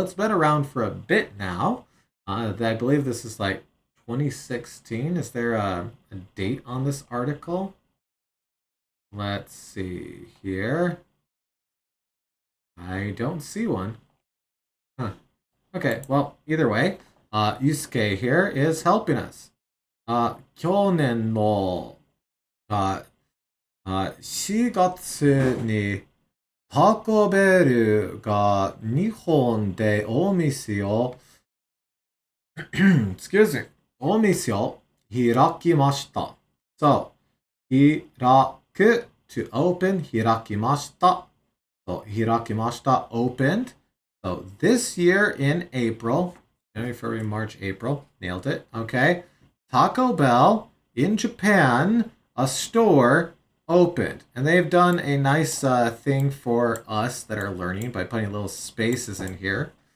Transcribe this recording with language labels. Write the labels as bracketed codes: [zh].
[en] It's been around for a bit now. I believe this is like 2016. Is there a date on this article? Let's see here. I don't see one. Huh. Okay, well, either way, Yusuke here is helping us. [ja] 去年の4月にタコベルが日本でお店を [en] excuse me [ja] お店を開きました。 [en] So, 開く to open 開きました。 So, 開きました opened. So, this year in April, January, February, March, April, nailed it. Okay. Taco Bell in Japan, a store opened. And they've done a nice thing for us that are learning by putting little spaces in here.